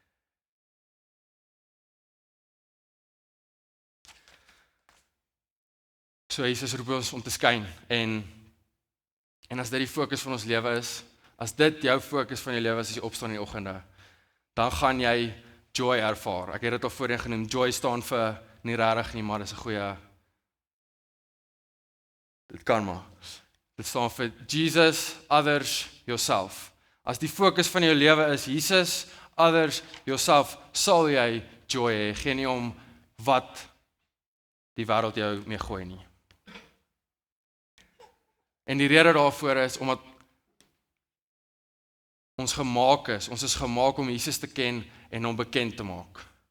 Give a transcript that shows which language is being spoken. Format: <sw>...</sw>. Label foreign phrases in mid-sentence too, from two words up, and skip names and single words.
<af>So Jesus roep ons om te skyn, en as dit die fokus van ons lewe is, as dit jou fokus van jou lewe is as jy opstaan in die oggende, dan gaan jy joy ervaar. Ek het dit al voorheen genoem, joy staan vir nie regtig nie, maar dis 'n goeie, dit kan maar. Dit staan vir Jesus,</af> <en>others, yourself.</en> <af>As die fokus van jou lewe is Jesus,</af> <en>others, yourself,</en> <af>sal jy joy hê, geen nie om wat die wêreld jou mee gooi nie. En die rede daarvoor is, omdat ons is gemaak om Jesus te ken en hom bekend te maak.</af>